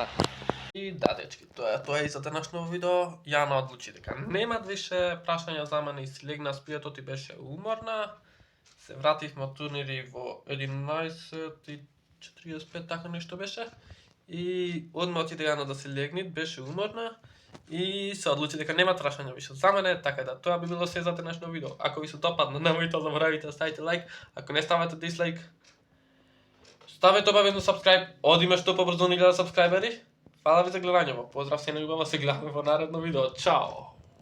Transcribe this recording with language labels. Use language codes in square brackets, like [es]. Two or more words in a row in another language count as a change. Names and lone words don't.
[mk] И да дечки, тоа е и за денешно видео. Јана одлучи дека немат више прашања за мене и си легна спијатот и беше уморна. Се вративме од турнири во 11:45, така нешто беше. И одма отиде Јана да се легне, беше уморна. i se odluči дека нема трашање више за мене, така да тоа би било се за денешно видео. Ако ви се допадна, немојте да заборавите да ставите лайк, ако не ставате дислайк, ставете обавено subscribe, одиме што побрзо на 1000 сабскрајбери. Фала ви за гледањето, поздрав се на љубава, се гледаме во наредно видео, чао!